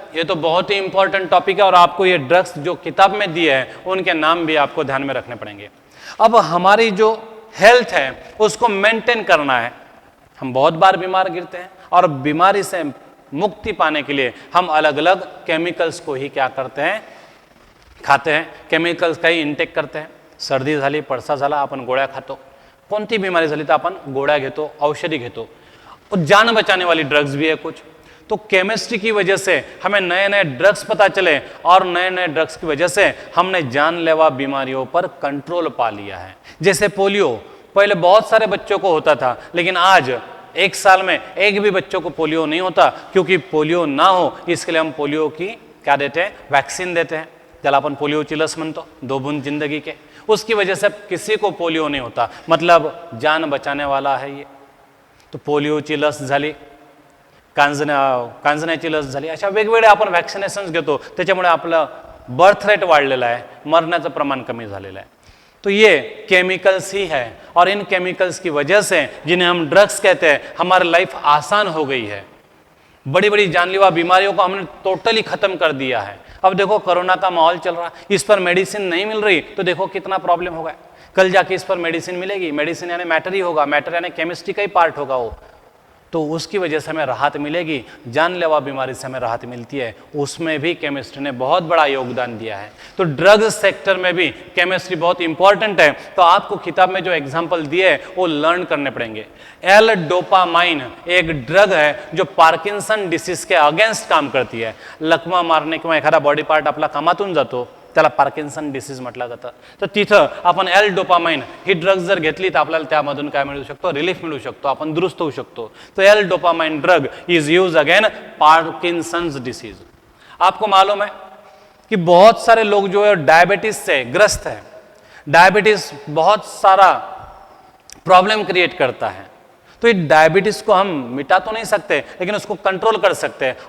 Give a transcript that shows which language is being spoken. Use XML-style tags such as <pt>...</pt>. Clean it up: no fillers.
<hi>ये तो बहुत ही इंपॉर्टेंट टॉपिक है और आपको ये ड्रग्स जो किताब में दिए हैं उनके नाम भी आपको ध्यान में रखने पड़ेंगे। अब हमारी जो हेल्थ है उसको मेंटेन करना है। हम बहुत बार बीमार गिरते हैं और बीमारी से मुक्ति पाने के लिए हम अलग अलग केमिकल्स को ही क्या करते हैं, खाते हैं, केमिकल्स का ही इंटेक करते हैं।</hi> <mr>सर्दी झाली, पडसा झाला, आपण गोळ्या खातो। कोणती बीमारी झाली तर आपण गोळ्या घेतो, औषधी घेतो।</mr> <hi>और जान बचाने वाली ड्रग्स भी है कुछ। तो केमिस्ट्री की वजह से हमें नए नए ड्रग्स पता चले और नए नए ड्रग्स की वजह से हमने जानलेवा बीमारियों पर कंट्रोल पा लिया है। जैसे पोलियो, पहले बहुत सारे बच्चों को होता था, लेकिन आज 1 साल में एक भी बच्चों को पोलियो नहीं होता, क्योंकि पोलियो ना हो इसके लिए हम पोलियो की क्या देते हैं, वैक्सीन देते हैं,</hi> <mr>ज्याला आपण पोलियोची लस म्हणतो,</mr> <hi>2 बूंद जिंदगी के। उसकी वजह से किसी को पोलियो नहीं होता, मतलब जान बचाने वाला है ये।</hi> <mr>तो पोलियोची लस झाली, कांजण्याची लस झाली, अशा वेगवेगळे आपण वॅक्सिनेशन्स घेतो, त्याच्यामुळे आपलं बर्थ रेट वाढलेला आहे, मरण्याचं प्रमाण कमी झालेलं आहे।</mr> <hi>तो ये केमिकल्स ही है और इन केमिकल्स की वजह से, जिन्हें हम ड्रग्स कहते हैं, हमारी लाइफ आसान हो गई है। बड़ी बड़ी जानलेवा बीमारियों को हमने टोटली खत्म कर दिया है। अब देखो कोरोना का माहौल चल रहा, इस पर मेडिसिन नहीं मिल रही तो देखो कितना प्रॉब्लम होगा। कल जाके इस पर मेडिसिन मिलेगी, मेडिसिन यानी मैटर ही होगा, मैटर यानी केमिस्ट्री का ही पार्ट होगा वो, तो उसकी वजह से हमें राहत मिलेगी। जानलेवा बीमारी से हमें राहत मिलती है, उसमें भी केमिस्ट्री ने बहुत बड़ा योगदान दिया है। तो ड्रग्स सेक्टर में भी केमिस्ट्री बहुत इंपॉर्टेंट है। तो आपको किताब में जो एग्जाम्पल दिए हैं वो लर्न करने पड़ेंगे। एल डोपामाइन एक ड्रग है जो पार्किन्सन डिसीज के अगेंस्ट काम करती है।</hi> <mr>लकवा मारणे किंवा एखादा बॉडी पार्ट आपला कामातून जातो त्याला पार्किन्सन डिसीज म्हटलं जातं. तर तिथं आपण एल डोपामाइन ही ड्रग्ज जर घेतली तर आपल्याला त्यामधून काय मिळू शकतो, रिलीफ मिळू शकतो, आपण दुरुस्त होऊ शकतो.</mr> <en>तो L dopamine drug is use again Parkinson's disease.</en> <hi>आपको मालूम है कि बहुत सारे लोग जो है डायबिटीज से ग्रस्त है. डायबिटीज बहुत सारा प्रॉब्लम क्रिएट करता है. तो ये डायबिटीज को हम मिटा तो नहीं सकते, लेकिन उसको कंट्रोल कर सकते हैं.</hi>